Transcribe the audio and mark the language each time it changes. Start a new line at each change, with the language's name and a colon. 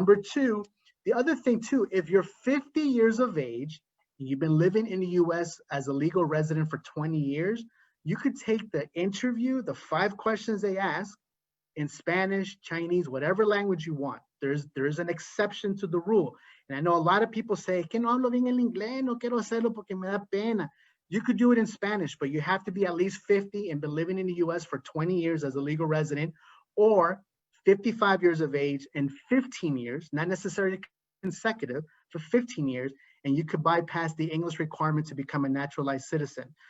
English: Number two, the other thing too, if you're 50 years of age, and you've been living in the US as a legal resident for 20 years, you could take the interview, the 5 questions they ask in Spanish, Chinese, whatever language you want. There's an exception to the rule. And I know a lot of people say,
Spanish: que no hablo bien el inglés, no quiero hacerlo porque me da pena.
English: You could do it in Spanish, but you have to be at least 50 and been living in the US for 20 years as a legal resident, or 55 years of age and 15 years, not necessarily consecutive, for 15 years, and you could bypass the English requirement to become a naturalized citizen.